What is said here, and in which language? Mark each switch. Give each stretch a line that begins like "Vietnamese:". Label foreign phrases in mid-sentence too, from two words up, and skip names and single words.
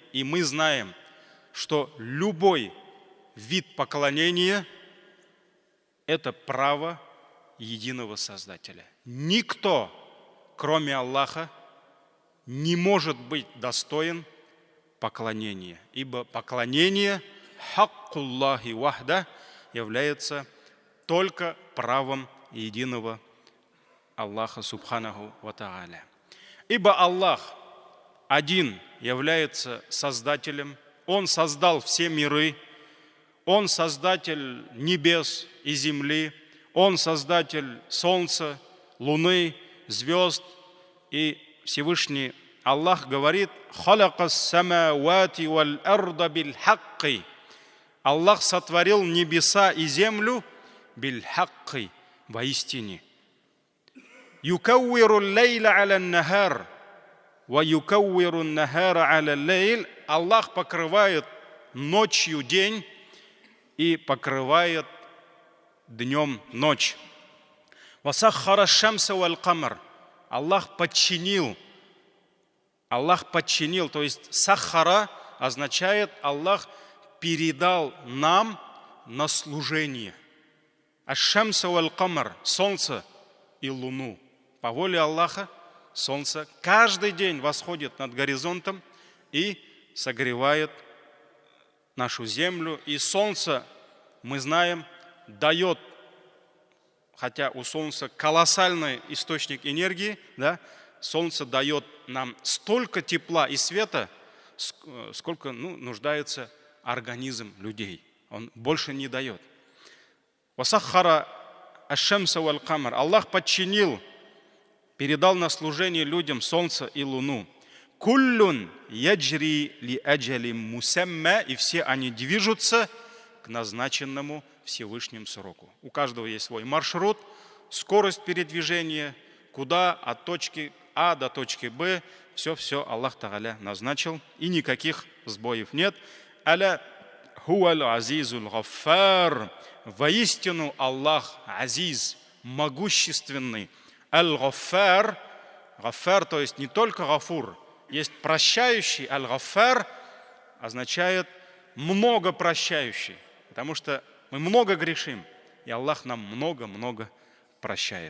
Russian: И мы знаем, что любой вид поклонения – это право единого Создателя. Никто, кроме Аллаха, не может быть достоин поклонения, ибо поклонение
Arabic: حق الله وحده
Russian: является только правом единого Аллаха
Arabic: سبحانه وتعالى.
Russian: Ибо Аллах один является Создателем. Он создал все миры. Он создатель небес и земли. Он создатель солнца, луны, звезд. И Всевышний Аллах говорит:
Arabic: «خلق السماوات والأرض بالحق».
Russian: Аллах сотворил небеса и землю
Arabic: بالحق,
Russian: воистине.
Arabic: «يكور الليل على النهار ويكور النهار على الليل».
Russian: Аллах покрывает ночью день и покрывает днем ночь.
Arabic: «وسخر الشمس والقمر».
Russian: Аллах подчинил, то есть сахара означает, Аллах передал нам на служение.
Arabic: الشمس والقمر,
Russian: солнце и луну. По воле Аллаха солнце каждый день восходит над горизонтом и согревает нашу землю. И солнце, мы знаем, дает, хотя у солнца колоссальный источник энергии, да, солнце дает нам столько тепла и света, сколько нуждается организм людей. Он больше не дает.
Arabic: «وسخر الشمس والقمر».
Russian: Аллах подчинил, передал на служение людям солнце и луну.
Arabic: «كل يجري لأجل مسمى».
Russian: И все они движутся к назначенному Всевышним сроку. У каждого есть свой маршрут, скорость передвижения, куда от точки А до точки Б. Все Аллах Тааля назначил, и никаких сбоев нет.
Arabic: «ألا هو العزيز الغفار».
Russian: Воистину Аллах азиз, могущественный. Аль-гаффар, гаффар, то есть не только гафур, есть прощающий. Аль-гаффар означает много прощающий, потому что мы много грешим, и Аллах нам много-много прощает.